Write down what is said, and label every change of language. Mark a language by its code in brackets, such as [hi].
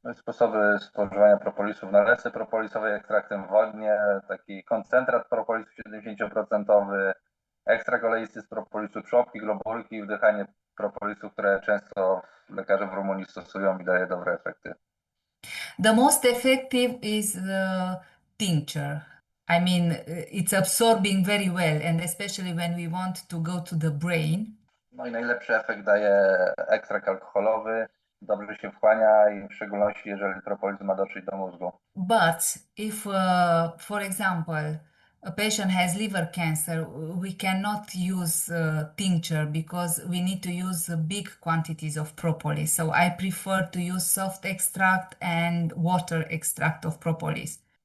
[pl] Sposoby spożywania propolisu w nalewce propolisowej, ekstraktem wodnie, taki koncentrat propolisu 70%, ekstrakt oleisty z propolisu, trzopki, globulki i wdychanie propolisu, które często lekarze w Rumunii stosują i daje dobre efekty. [en] The most effective is the tincture. I mean, it's absorbing very well, and especially when we want to go to the brain. [pl] No i najlepszy efekt daje ekstrakt alkoholowy, dobrze się wchłania i w szczególności jeżeli propolis ma dotrzeć do mózgu. [en] But if, for example, a patient has liver cancer, we cannot use tincture because we need to use big quantities of propolis. So I prefer to use soft extract and water extract of propolis.